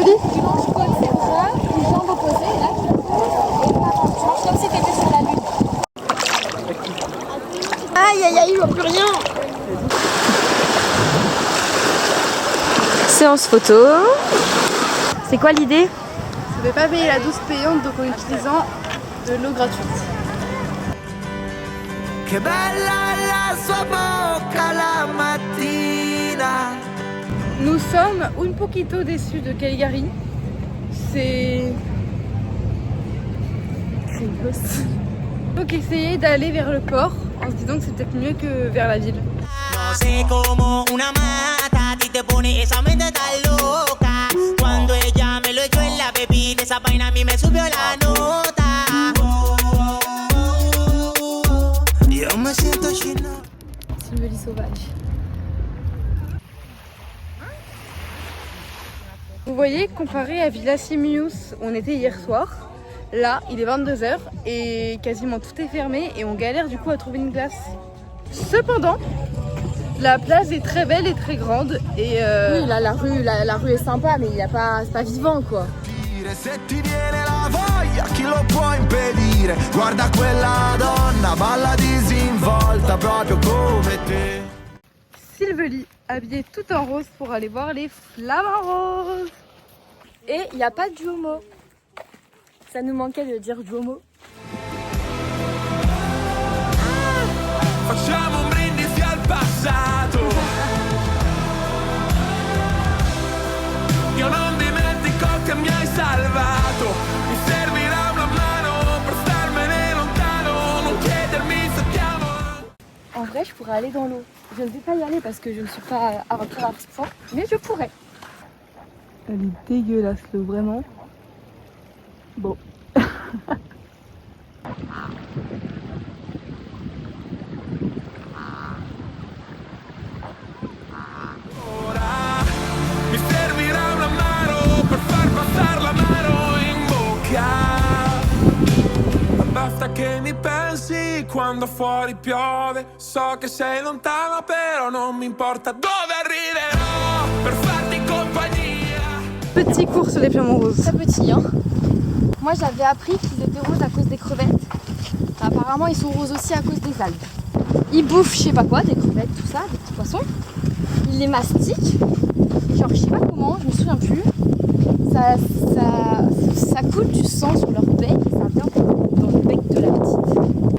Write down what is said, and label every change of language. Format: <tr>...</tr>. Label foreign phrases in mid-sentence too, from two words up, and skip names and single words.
<fr>Tu manges comme c'est ça, les jambes opposées, là, tu manges comme si t'étais sur la lune. Aïe, aïe, aïe, il voit plus rien. Séance photo. C'est quoi l'idée? Je ne vais pas payer la douce payante, donc en utilisant de l'eau gratuite.</fr> <it>Che bella la sua bocca la mattina.</it> <fr>Nous sommes</fr> <es>un poquito</es> <fr>déçus de Caligari. C'est grindos. Donc essayer d'aller vers le port en se disant que c'est peut-être mieux que vers la ville.</fr> <es>No sé como una mata, a ti te pone esa mente tan loca. Cuando ella me lo echó en la bebida, esa vaina. vaina a mí me subió la nota. Yo me siento chino.</es> <fr>Sylvelie sauvage. Vous voyez, comparé à Villa Simius, on était hier soir. Là, il est 22h et quasiment tout est fermé et on galère du coup à trouver une glace. Cependant, la place est très belle et très grande et Oui, là, la rue est sympa, mais c'est pas vivant quoi.</fr> <it>Se ti viene la voglia, chi lo può impedire? Guarda quella donna, balla disinvolta proprio come te.</it> <fr>Sylvelie, habillée tout en rose pour aller voir les flamants roses. Et il n'y a pas de Duomo. Ça nous manquait de dire Duomo.</fr> <it>Facciamo un brindisi al passato. Io non dimentico che mi hai salvato. Mi servirà una mano per starmene lontano. Non chiedermi se ti amo.</it> <fr>En vrai, je pourrais aller dans l'eau. Je ne vais pas y aller parce que je ne suis pas aventurière à ce point, mais je pourrais. Elle est dégueulasse l'eau, vraiment. Bon.</fr> <it>Ora mi servirà una mano per far passare la mano in bocca. Basta che mi pensi quando fuori piove. So che sei lontana però non mi importa dove arriverò per farti compagnia.</it> <fr>Petit cours sur les flamants roses. Très petit, hein. Moi, j'avais appris qu'ils étaient roses à cause des crevettes. Apparemment, ils sont roses aussi à cause des algues. Ils bouffent, je sais pas quoi, des crevettes, tout ça, des petits poissons. Ils les mastiquent. Genre, je sais pas comment, je me souviens plus. Ça coule du sang sur leur bec et ça vient dans le bec de la petite.</fr>